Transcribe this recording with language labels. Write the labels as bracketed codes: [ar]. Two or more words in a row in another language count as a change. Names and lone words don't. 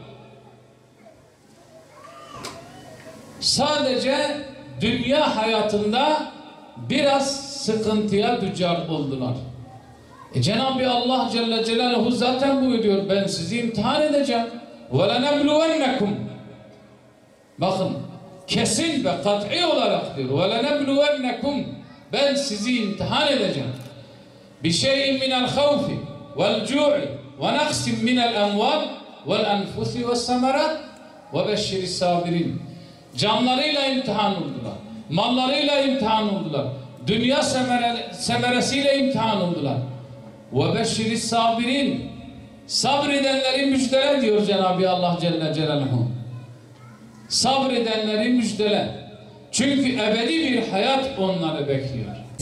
[tr] Sadece dünya hayatında biraz sıkıntıya düçar oldular. Cenab-ı Allah [ar] جل جلاله [tr] zaten buyuruyor, ben sizi imtihan edeceğim. وَلَنَبْلُوَنَّكُمْ Bakın, kesin ve kat'i olarak diyor. وَلَنَبْلُوَنَّكُمْ Ben sizi imtihan edeceğim. [ar] بِشَيْءٍ مِنَ الْخَوْفِ وَالْجُوعِ وَنَقْسٍ مِنَ الْاَمْوَالِ وَالْاَنْفُسِ وَالسَّمَرَاتِ وَبَشِّرِ الصَّابِرِينَ [tr] Canlarıyla imtihan oldular. Mallarıyla imtihan oldular. Dünya semeresiyle imtihan oldular. [ar] وَبَشِّرِ الصَّابِرِينَ [tr] Sabredenleri müjdele diyor Cenab-ı Allah [ar] جل جلاله. [tr] Sabredenleri müjdele. Çünkü ebedi bir hayat onları bekliyor.